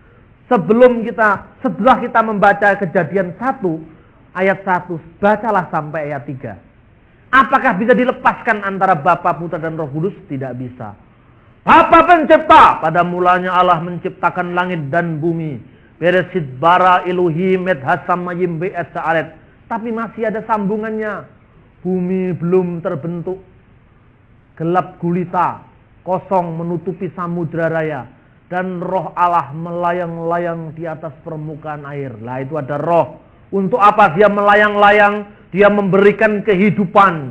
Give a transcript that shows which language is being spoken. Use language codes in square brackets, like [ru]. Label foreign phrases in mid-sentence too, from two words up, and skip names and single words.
[id] Setelah kita membaca Kejadian 1 ayat 1, bacalah sampai ayat 3. Apakah bisa dilepaskan antara Bapa, Putra, dan Roh Kudus? Tidak bisa. Bapa pencipta, pada mulanya Allah menciptakan langit dan bumi. [he] בראשית ברא אלהים את השמים ואת הארץ. [id] Tapi masih ada sambungannya. Bumi belum terbentuk. Gelap gulita, kosong menutupi samudra raya. Dan roh Allah melayang-layang di atas permukaan air. Lah itu ada roh. Untuk apa dia melayang-layang? Dia memberikan kehidupan.